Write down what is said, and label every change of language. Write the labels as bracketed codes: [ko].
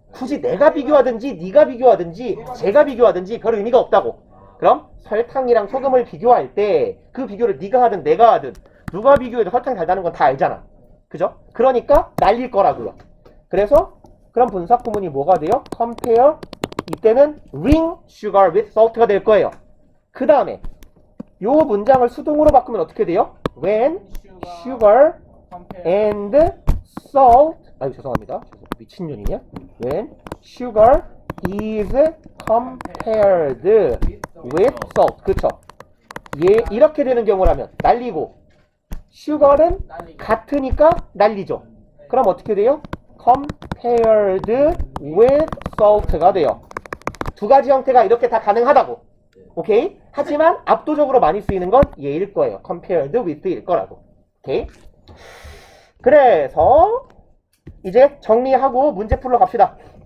[ko] 굳이 내가 비교하든지 네가 비교하든지 제가 비교하든지 별 의미가 없다고. 그럼 설탕이랑 소금을 비교할 때 그 비교를 네가 하든 내가 하든 누가 비교해도 설탕이 달다는 건 다 알잖아. 그죠? 그러니까 날릴 거라고요. 그래서 그럼 분사구문이 뭐가 돼요? compare 이때는 [en] ring sugar with salt [ko] 가 될 거예요. 그 다음에 요 문장을 수동으로 바꾸면 어떻게 돼요? [en] when sugar and salt [ko] 아유 죄송합니다. 미친년이냐? [en] when sugar is compared with salt. [ko] 그쵸? 예, 이렇게 되는 경우라면 날리고 sugar는 같으니까 날리죠. 그럼 어떻게 돼요? [en] compared with salt [ko] 가 돼요. 두 가지 형태가 이렇게 다 가능하다고. 오케이? 하지만 압도적으로 많이 쓰이는 건 얘일 거예요. compared with일 거라고. 오케이? 그래서 이제 정리하고 문제 풀러 갑시다.